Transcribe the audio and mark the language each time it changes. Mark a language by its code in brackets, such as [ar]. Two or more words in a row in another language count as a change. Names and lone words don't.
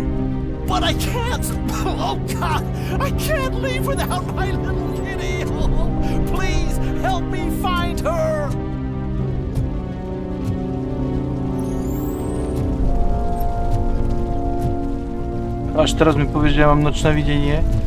[en] But I can't! Oh God! I can't leave without my little kitty! Please help me find her! [sk] Až teraz mi povieš, že ja mám nočné videnie?